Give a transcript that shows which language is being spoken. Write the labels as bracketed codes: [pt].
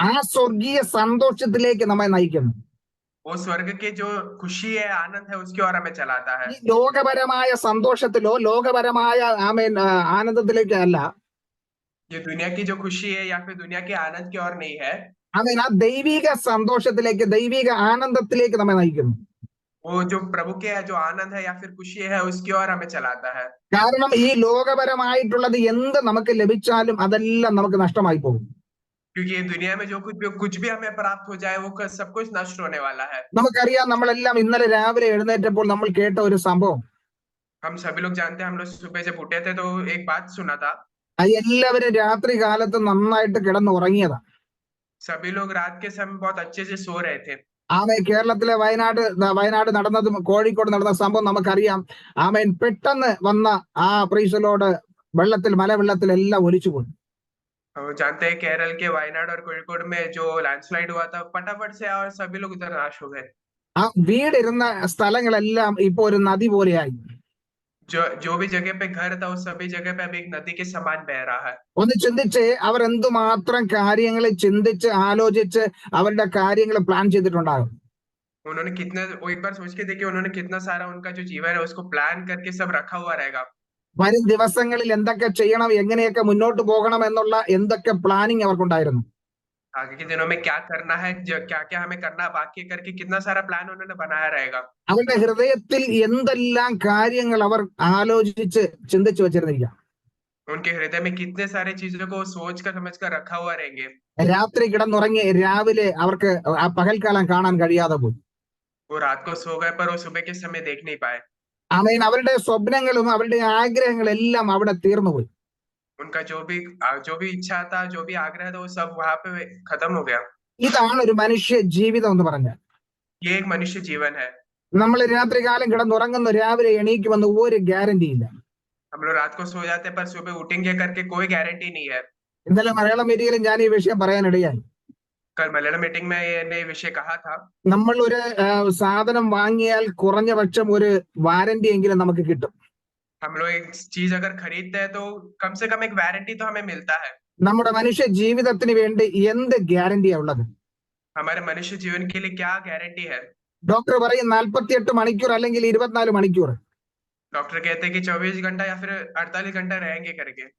[ml] ആ സ്വർഗീയ സന്തോഷത്തിലേക്ക് നമ്മെ നയിക്കുന്നു. [hi] वो स्वर्ग की जो खुशी है, आनंद है, उसकी ओर हमें चलाता है। [ml] ഈ ലോകപരമായ സന്തോഷത്തിലോ ലോകപരമായ ആനന്ദത്തിലേക്കോ അല്ല, [hi] ये दुनिया की जो खुशी है या फिर दुनिया के आनंद की ओर नहीं है, [ml] ആ ദൈവിക സന്തോഷത്തിലേക്ക്, ദൈവിക ആനന്ദത്തിലേക്ക് നമ്മെ നയിക്കുന്നു. [hi] वो जो प्रभु के जो आनंद है या फिर खुशी है उसकी ओर हमें चलाता है। [ml] കാരണം ഈ ലോകപരമായിട്ടുള്ളത് എന്ത് നമുക്ക് ലഭിച്ചാലും അതെല്ലാം നമുക്ക് നഷ്ടമായി പോകും. [hi] क्योंकि ये दुनिया में जो कुछ भी हमें प्राप्त हो जाए वो सब कुछ नष्ट होने वाला है। [ml] നമുക്കറിയാം, നമ്മളെല്ലാം ഇന്നലെ രാവിലെ എഴുന്നേറ്റപ്പോൾ നമ്മൾ കേട്ട ഒരു സംഭവം, [hi] हम सभी लोग जानते हैं, हम लोग सुबह जब उठे थे तो एक बात सुना था, [ml] അത് എല്ലാവരും രാത്രി കാലത്ത് നന്നായിട്ട് കിടന്ന് ഉറങ്ങിയതാ. [hi] सभी लोग रात के समय बहुत अच्छे से सो रहे थे। [ml] കേരളത്തിലെ വയനാട് നടന്നതും കോഴിക്കോട് നടന്ന സംഭവം നമുക്കറിയാം. പെട്ടെന്ന് വന്ന ആ പ്രൈസലോട് മലവെള്ളത്തിൽ എല്ലാം ഒലിച്ചുപോയി. [hi] हम जानते हैं केरल के वायनाड और कोഴിക്കോട് में जो लैंडस्लाइड हुआ था, फटाफट से और सभी लोग उधर नाश हो गए। [ml] ആ വീടിരുന്ന സ്ഥലങ്ങളെല്ലാം ഇപ്പൊ ഒരു നദി പോലെയായി. [hi] जो जो भी जगह पे घर था, उस सभी जगह पे अभी एक नदी के समान बह रहा है। [ml] ഒന്ന് ചിന്തിച്ച് അവർ എന്തുമാത്രം കാര്യങ്ങൾ ചിന്തിച്ച് ആലോചിച്ച് അവരുടെ കാര്യങ്ങൾ പ്ലാൻ ചെയ്തിട്ടുണ്ടാകും. [hi] उन्होंने कितने, वो एक बार सोच के देखिए, उन्होंने कितना सारा उनका जो जीवन है उसको प्लान करके सब रखा हुआ रहेगा। [ml] വരും ദിവസങ്ങളിൽ എന്തൊക്കെ ചെയ്യണം, എങ്ങനെയൊക്കെ മുന്നോട്ട് പോകണം എന്നുള്ള എന്തൊക്കെ പ്ലാനിങ് അവർക്കുണ്ടായിരുന്നു. [hi] आगे के दिनों में क्या करना है, क्या क्या हमें करना बाकी करके कितना सारा प्लान उन्होंने बनाया रहेगा। [ml] അവരുടെ ഹൃദയത്തിൽ എന്തെല്ലാം കാര്യങ്ങൾ അവർ ആലോചിച്ച് ചിന്തിച്ചു വെച്ചിരുന്നിരിക്കാം. [hi] उनके हृदय में कितने सारे चीजों को सोच कर समझ कर रखा हुआ रहेंगे। [ml] രാത്രി കിടന്നുറങ്ങി രാവിലെ അവർക്ക് ആ പകൽക്കാലം കാണാൻ കഴിയാതെ പോയി. [hi] वो रात को सो गए पर वो सुबह के समय देख नहीं पाए। [ml] അവരുടെ സ്വപ്നങ്ങളും അവരുടെ ആഗ്രഹങ്ങളെല്ലാം അവിടെ തീർന്നുപോയി. [hi] उनका जो भी इच्छा था, जो भी आग्रह था, वो सब वहां पे खत्म हो गया। [ml] ഇതാണ് ഒരു മനുഷ്യ ജീവിതം എന്ന് പറഞ്ഞാൽ. [hi] ये एक मनुष्य जीवन है। [ml] നമ്മൾ രാത്രികാലം കിടന്നുറങ്ങുന്നു, രാവിലെ എണീക്കുമെന്ന് ഒരു ഗ്യാരണ്ടി ഇല്ല. [hi] हम लोग रात को सो जाते हैं पर सुबह उठेंगे करके कोई गारंटी नहीं है। [ml] ഇന്നലെ മലയാളം മീഡിയയിൽ ഞാൻ ഈ വിഷയം പറയാനിടയായി. [hi] कल मलयालम मीटिंग में ये विषय कहा था। [ml] നമ്മൾ ഒരു സാധനം വാങ്ങിയാൽ കുറഞ്ഞ പക്ഷം ഒരു വാരണ്ടി എങ്കിലും നമുക്ക് കിട്ടും. [hi] हम लोग एक चीज अगर खरीदते हैं तो कम से कम एक वारंटी तो हमें मिलता है। [ml] നമ്മുടെ മനുഷ്യ ജീവിതത്തിന് വേണ്ടി എന്ത് ഗ്യാരണ്ടിയാ ഉള്ളത്? [hi] हमारे मनुष्य जीवन के लिए क्या गारंटी है? [ml] ഡോക്ടർ പറയും 48 മണിക്കൂർ അല്ലെങ്കിൽ 24 മണിക്കൂർ. [hi] डॉक्टर कहते हैं कि 24 घंटा या फिर 48 घंटा रहेंगे करके।